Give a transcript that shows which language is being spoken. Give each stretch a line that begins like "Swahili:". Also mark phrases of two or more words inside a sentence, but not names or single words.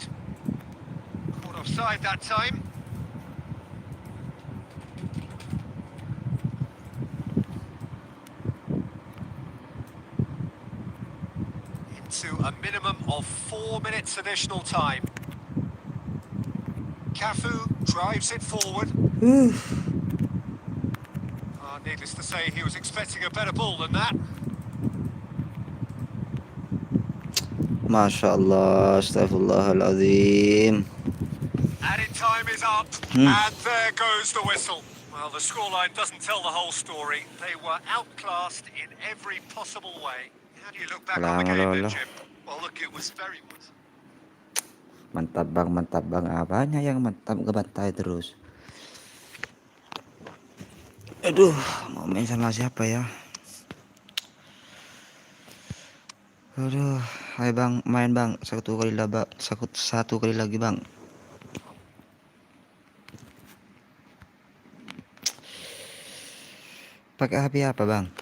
English: Caught offside that time. Into a minimum of 4 minutes additional time. Cafu drives it forward. Needless to say, he was expecting a better ball than that.
Arabic: ما شاء الله، أستغفر الله العظيم.
English: Added time is up, and there goes the whistle. Well, the scoreline doesn't tell the whole story. They were outclassed in every possible way. How do you look back on the game then, Jim? Well, look, it was very good.
Indonesian: Mantap bang, mantap bang. Apanya yang mantap, ngebantai terus. Aduh, mau main sama siapa ya? Aduh, hai bang, main bang. Satu kali lagi bang. Pakai HP apa bang?